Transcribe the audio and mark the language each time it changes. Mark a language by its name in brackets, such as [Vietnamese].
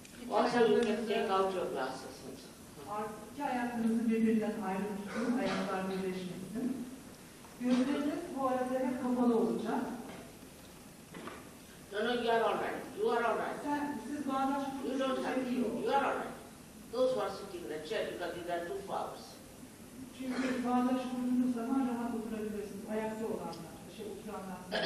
[English] Also, you can take out your glasses. [Turkish] İki ayaklarınızı birbirinden ayrı tutun, ayaklar birleşmesin. Gözleriniz bu arada hep kapalı olacak. [English] No, you are all right. You are all right. [Turkish] Siz bağdaş [English] You don't have to. You are all right. Those who are sitting in the chair, because these are two flowers. [Turkish] Çünkü bağdaş kurduğunuz zaman rahat oturabilirsiniz. Ayakta olanlar, oturanlar.